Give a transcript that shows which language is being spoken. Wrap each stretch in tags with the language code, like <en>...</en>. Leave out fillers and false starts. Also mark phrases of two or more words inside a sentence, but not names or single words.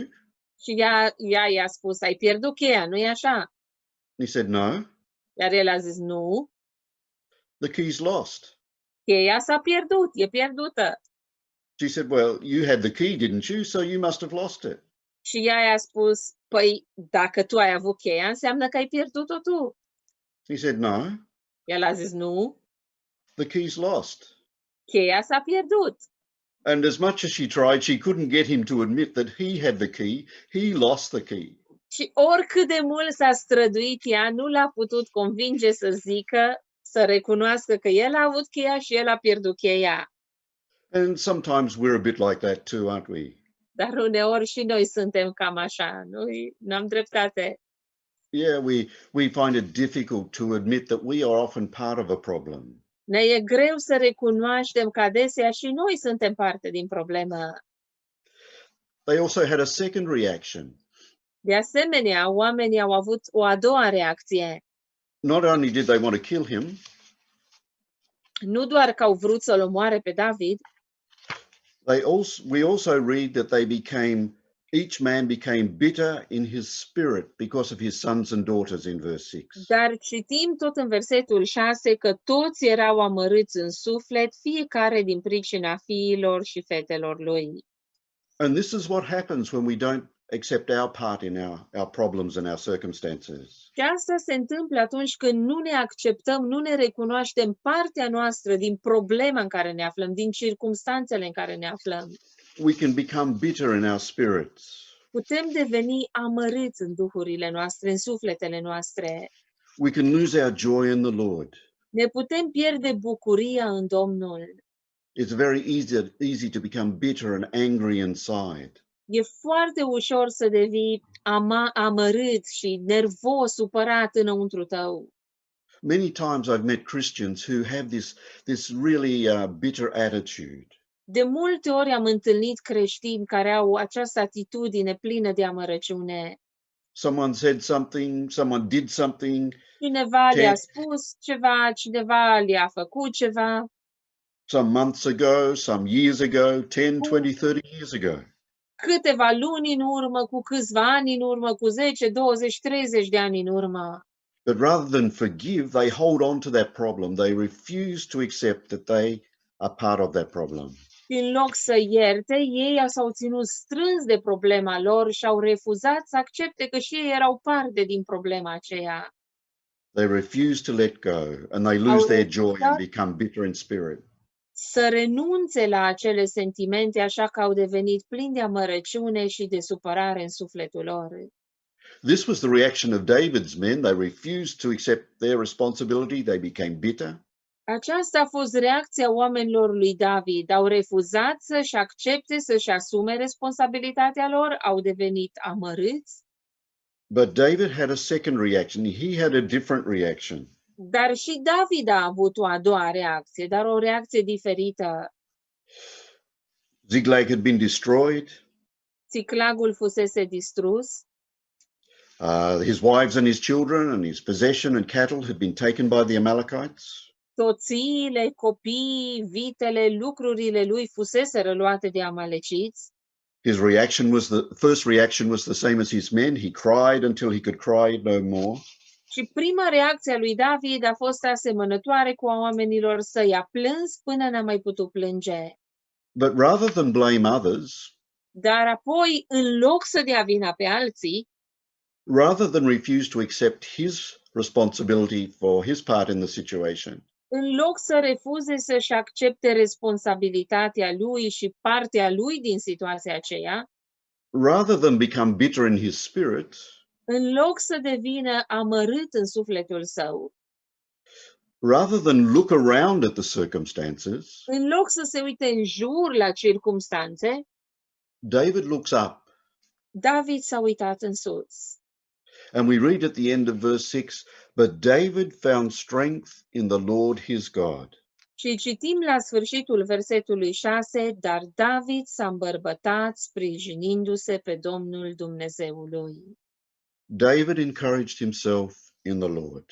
<ro>Și ea i-a spus, ai pierdut cheia, nu-i așa?</ro> <en>And he said, no,</en> <ro>Iar el a zis, nu,</ro> <en>the key's lost.</en> <ro>cheia s-a pierdut, e pierdută.</ro> <en>She said, well, you had the key, didn't you? So you must have lost it.</en> <ro>Și ea i-a spus, păi, dacă tu ai avut cheia, înseamnă că ai pierdut-o tu.</ro> <en>He said, no,</en> <ro>El a zis, nu,</ro> <en>the key's lost.</en> <ro>cheia s-a pierdut.</ro> <en>And as much as she tried, she couldn't get him to admit that he had the key. He lost the key.</en> <ro>Și oricât de mult s-a străduit ea, nu l-a putut convinge să zică, să recunoască că el a avut cheia și el a pierdut cheia.</ro> <en>And sometimes we're a bit like that too, aren't we?</en> <ro>Dar uneori și noi suntem cam așa, n-am dreptate.</ro> <en>Yeah, we find it difficult to admit that we are often part of a problem.</en> <ro>Ne e greu să recunoaștem că adesea și noi suntem parte din problemă.</ro> <en>They also had a second reaction.</en> <ro>De asemenea, oamenii au avut o a doua reacție.</ro> <en>Not only did they want to kill him,</en> <ro>Nu doar că au vrut să-l omoare pe David,</ro> <en>we also read that each man became bitter in his spirit because of his sons and daughters in verse 6.</en> <ro>dar citim tot în versetul 6 că toți erau amărâți în suflet, fiecare din pricina fiilor și fetelor lui.</ro> <en>And this is what happens when we don't accept our part in our problems and our circumstances.</en> <ro>Și asta se întâmplă atunci când nu ne acceptăm, nu ne recunoaștem partea noastră din problema în care ne aflăm, din circumstanțele în care ne aflăm.</ro> <en>We can become bitter in our spirits.</en> <ro>Putem deveni amărâți în duhurile noastre, în sufletele noastre.</ro> <en>We can lose our joy in the Lord.</en> <ro>Ne putem pierde bucuria în Domnul.</ro> <en>It's very easy to become bitter and angry inside.</en> <ro>E foarte ușor să devii amărât și nervos, supărat înăuntru tău.</ro> <en>Many times I've met Christians who have this really bitter attitude.</en> <ro>De multe ori am întâlnit creștini care au această atitudine plină de amărăciune.</ro> <en>Someone said something, someone did something.</en> <ro>Cineva le-a spus ceva, cineva le-a făcut ceva.</ro> <en>Some months ago, some years ago, 10, 20, 30 years ago.</en> <ro>Câteva luni în urmă, cu câțiva ani în urmă, cu 10, 20, 30 de ani în urmă.</ro> <en>But rather than forgive, they hold on to that problem. They refuse to accept that they are part of that problem.</en> <ro>În loc să ierte, ei s-au ținut strâns de problema lor și au refuzat să accepte că și ei erau parte din problema aceea.</ro> <en>They refuse to let go and they lose their joy and become bitter in spirit.</en> <ro>Să renunțe la acele sentimente, așa că au devenit plini de amărăciune și de supărare în sufletul lor.</ro> <en>This was the reaction of David's men. They refused to accept their responsibility. They became bitter.</en> <ro>Aceasta a fost reacția oamenilor lui David. Au refuzat să-și accepte, să-și asume responsabilitatea lor, au devenit amărâți.</ro> <en>But David had a second reaction. He had a different reaction.</en> <ro>Dar și David a avut o a doua reacție, dar o reacție diferită.</ro> <en>Ticlag had been destroyed.</en> <ro>Ticlagul fusese distrus.</ro> <en>His wives and his children and his possession and cattle had been taken by the Amalekites.</en> <ro>Toțiile, copiii, vitele, lucrurile lui fuseseră luate de amaleciți.</ro> <en>His first reaction was the same as his men. He cried until he could cry no more.</en> <ro>Și prima reacție a lui David a fost asemănătoare cu a oamenilor săi. A plâns până n-a mai putut plânge.</ro> <en>But rather than blame others,</en> <ro>dar apoi, în loc să dea vina pe alții,</ro> <en>rather than refuse to accept his responsibility for his part in the situation,</en> <ro>în loc să refuze să-și accepte responsabilitatea lui și partea lui din situația aceea,</ro> <en>rather than become bitter in his spirit,</en> <ro>în loc să devină amărât în sufletul său,</ro> <en>rather than look around at the circumstances,</en> <ro>în loc să se uite în jur la circumstanțe,</ro> <en>David looks up.</en> <ro>David s-a uitat în sus.</ro> <en>And we read at the end of verse 6, but David found strength in the Lord his God.</en> <ro>Și citim la sfârșitul versetului 6, dar David s-a îmbărbătat sprijinindu-se pe Domnul Dumnezeului.</ro> <en>David encouraged himself in the Lord.</en>